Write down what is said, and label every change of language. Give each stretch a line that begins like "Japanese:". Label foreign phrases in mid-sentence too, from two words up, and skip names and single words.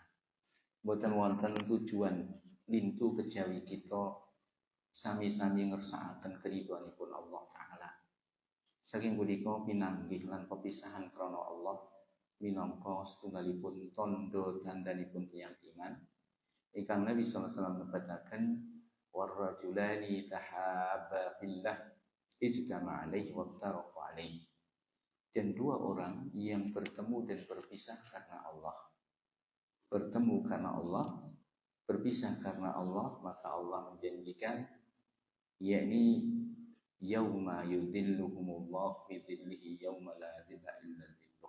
Javanese: Boten wonten tujuan lintu kejawi kita sami-sami ngersakaken keridhoanipun Allah Ta'ala. Saking punika pinanggih lan pepisahan krana Allah minangka setunggalipun tandha dandanipun tiyang iman ingkang Nabi sallallahu alaihi wasallam nebataken
Arabic: ورجلان تحابا في الله اجتمعا عليه وتفرقا عليه.
Indonesian: Dan dua orang yang bertemu dan berpisah karena Allah. Bertemu karena Allah, berpisah karena Allah, maka Allah menjanjikan yakni
Arabic: يوم يظلهم الله في ظله يوم لا ظل إلا ظله.